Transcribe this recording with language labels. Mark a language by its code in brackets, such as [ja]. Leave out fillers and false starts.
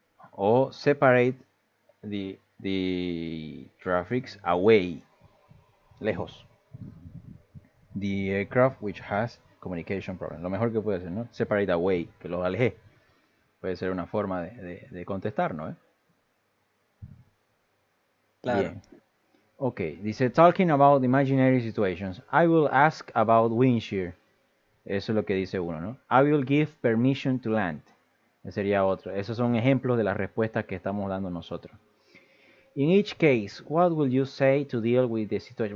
[en] O separate the traffics away, [es] lejos. [en] The aircraft which has communication problems. [es] Lo mejor que puede hacer, ¿no? [en] Separate away, [es] que los aleje. Puede ser una forma de contestar, ¿no? Claro. Bien. [en] Ok, [es] dice, [en] talking about imaginary situations, I will ask about wind shear. [es] Eso es lo que dice uno, ¿no? [en] I will give permission to land. [es] Ese sería otro. Esos son ejemplos de las respuestas que estamos dando nosotros. [en] In each case, what will you say to deal with the situation?